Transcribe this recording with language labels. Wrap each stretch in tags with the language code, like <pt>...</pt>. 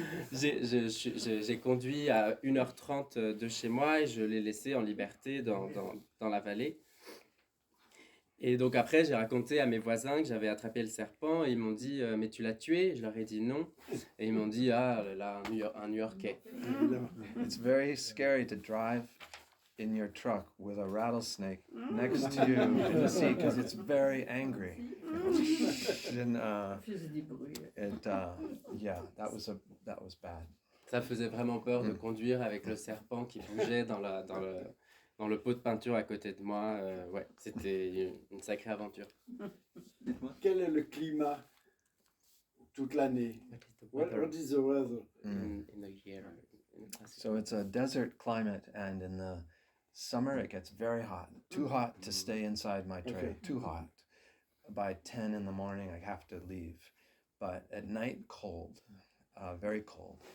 <fr>J'ai conduit à 1h30 de chez moi et je l'ai laissé en liberté dans la vallée. Et donc après, j'ai raconté à mes voisins que j'avais attrapé le serpent et ils m'ont dit « Mais tu l'as tué ?» Je leur ai dit non. Et ils m'ont dit « Ah là, un New-Yorkais. »</fr> <en>It's very scary to drive in your truck with a rattlesnake next to you in the sea because it's very angry. And,</en> <fr>Faisait des bruits.</fr> <en>yeah, that was bad.</en> <fr>Ça faisait vraiment peur de conduire avec le serpent qui bougeait dans le pot de peinture à côté de moi. Ouais, c'était une sacrée aventure. Quel est le climat toute l'année?</fr> <en>What is the weather? In the year. So it's a desert climate, and in the summer it gets very hot. Too hot to stay inside my trailer. Okay. Too hot. By 10 in the morning, I have to leave. But at night, cold, very cold.</en>